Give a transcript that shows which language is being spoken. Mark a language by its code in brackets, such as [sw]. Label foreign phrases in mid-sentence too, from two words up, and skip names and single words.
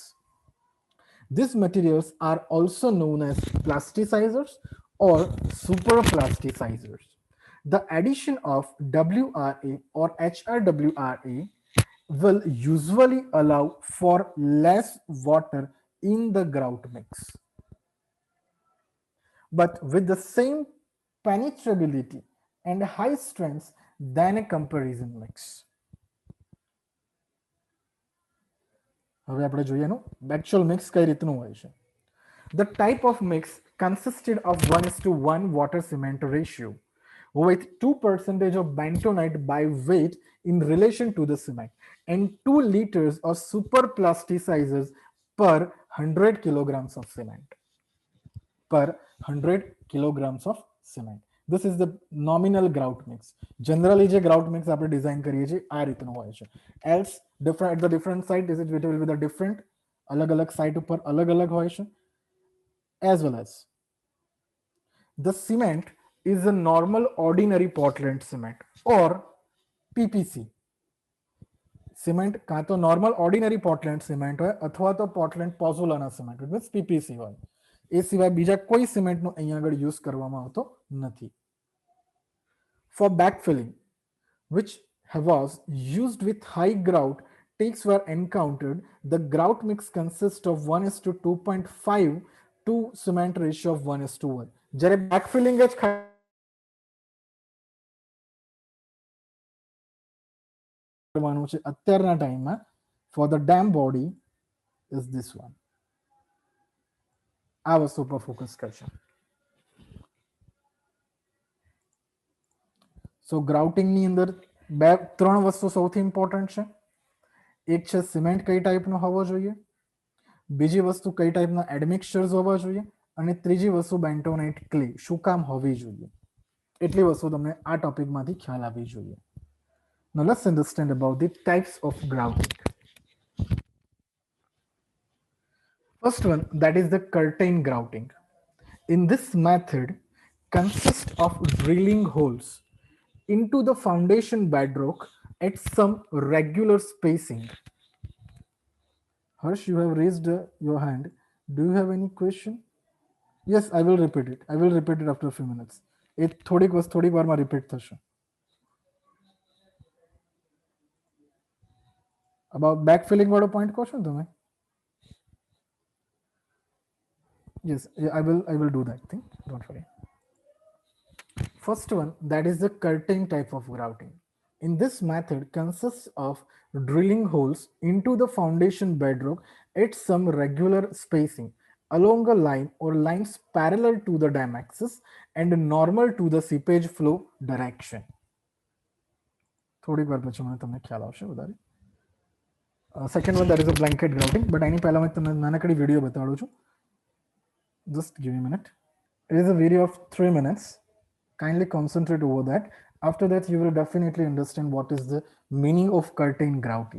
[en] These materials are also known as plasticizers or superplasticizers. The addition of WRA or HRWRA will usually allow for less water in the grout mix, but with the same penetrability and high strength than a comparison mix. [gu] હવે આપણે જોઈએ એનું [en] actual mix [gu] કઈ રીતનું હોય છે. [en] The type of mix consisted of 1:1 water cement ratio with 2% of bentonite by weight in relation to the cement and 2 liters of super plasticizers per 100 kilograms of cement. Per 100 kilograms of cement. This is the nominal grout mix. [gu] Generally જે [en] grout mix [gu] આપણે ડિઝાઇન કરીએ છીએ આ રીતનું હોય છે. [en] Else different at the different site is it will be the different [gu] અલગ અલગ સાઇટ ઉપર અલગ અલગ હોય છે. [en] As well as the cement is a normal ordinary Portland cement or PPC. [gu] Cement કાં તો [en] normal ordinary Portland cement [gu] હોય અથવા તો Portland pozzolana cement [en] which means PPC [gu] હોય. એ સિવાય બીજા કોઈ સિમેન્ટનો અહીંયા આગળ યુઝ કરવામાં આવતો નથી. [en] For backfilling, which was used with high grout takes were encountered, the grout mix consists of 1:2.5 to cement ratio of 1:1. [gu] જ્યારે backfilling જ કરવાનું છે અત્યારના ટાઈમમાં [en] for the dam body is this one. [gu] આ વસ્તુ પર ફોકસ કરશે. સો ગ્રાઉટિંગ ની અંદર ત્રણ વસ્તુ સૌથી ઇમ્પોર્ટન્ટ છે. એક છે સિમેન્ટ કઈ ટાઈપનો હોવો જોઈએ, બીજી વસ્તુ કઈ ટાઈપના એડમિક્સચર્સ હોવા જોઈએ, અને ત્રીજી વસ્તુ બેન્ટોનાઇટ ક્લે શું કામ હોવી જોઈએ. એટલી વસ્તુ તમને આ ટોપિકમાંથી ખ્યાલ આવવી જોઈએ. [en] Now let's understand about the types of grouting. First one, that is the curtain grouting. In this method consists of drilling holes into the foundation bedrock at some regular spacing. Harsh, you have raised your hand. Do you have any question? Yes, I will repeat it. I will repeat it after a few minutes. [gu] It થોડીક વારમાં repeat થશે. [en] About backfilling [gu] વાળો point કહો છો ને તમે? [en] Yes, I will do that thing. Don't worry. First one, that is the curtain type of grouting. In this method consists of drilling holes into the foundation bedrock at some regular spacing along a line or lines parallel to the dam axis and normal to the seepage flow direction. [gu] થોડીક વાર પછી મને તમને ખ્યાલ આવશે વધારે. [en] Second one, that is a blanket grouting, but [gu] એની પહેલા હું તમને નાનકડી વિડિયો બતાડું છું. [en] Just give me a minute. It is a video of 3 minutes. Kindly concentrate over that. After that, you will definitely understand what is the meaning of curtain grouting.